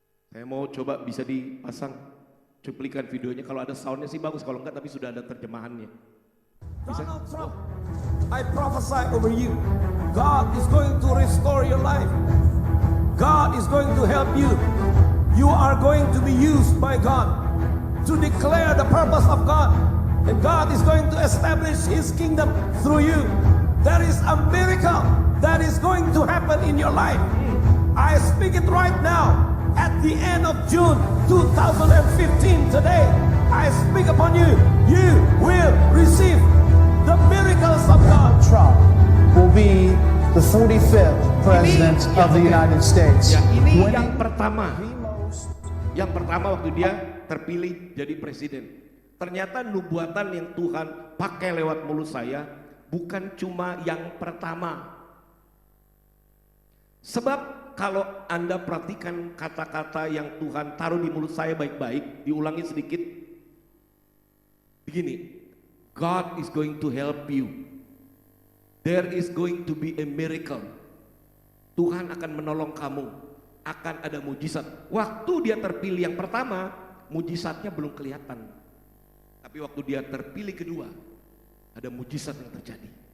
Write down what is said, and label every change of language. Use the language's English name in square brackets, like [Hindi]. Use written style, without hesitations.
[Indonesian] Saya mau coba bisa dipasang cuplikan videonya, kalau ada soundnya sih bagus, kalau enggak tapi sudah ada terjemahannya. Bisa? [English] Donald Trump, I prophesy over you. God is going to restore your life. God is going to help you. You are going to be used by God to declare the purpose of God. And God is going to establish His kingdom through you. There is a miracle that is going to happen in your life. I speak it right now. At the end of June 2015 today, I speak upon you. You will receive the miracles of God. Trump will be the 45th president of the United States. [Indonesian] Ya, ini [English] Winning [Indonesian] yang pertama. [English] the most [Indonesian] Yang pertama waktu dia terpilih jadi presiden. Ternyata nubuatan yang Tuhan pakai lewat mulut saya bukan cuma yang pertama. Sebab kalau Anda perhatikan kata-kata yang Tuhan taruh di mulut saya baik-baik, diulangi sedikit. Begini, [English] God is going to help you. There is going to be a miracle. [Indonesian] Tuhan akan menolong kamu. Akan ada mujizat. Waktu dia terpilih yang pertama, mujizatnya belum kelihatan. Tapi waktu dia terpilih kedua, ada mujizat yang terjadi.